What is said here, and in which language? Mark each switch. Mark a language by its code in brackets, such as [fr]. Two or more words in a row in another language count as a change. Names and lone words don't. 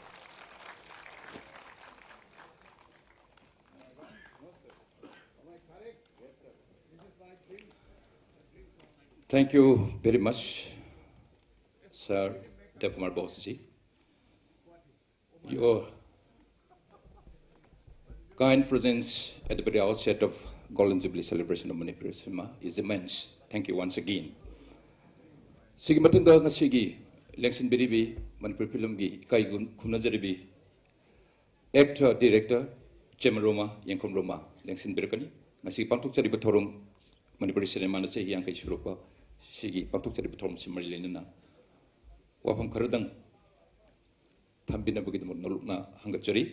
[en] Thank you very much, Sir Kumar Bose ji. Your kind presence at the very outset of Golden Jubilee celebration of Manipur cinema is immense. Thank you once again. [mni] Sigi matunda ngasigi election biribi Manipur film gi kai khumna jaribi actor director Chemaroma Yankom Roma election birkani ngasi pangtuk jariba thorum Manipur cinema na sehi yang kai surupa sigi pangtuk jariba thorum simari lenina wafam kharadang thambina bugidamur nolukna hangachari.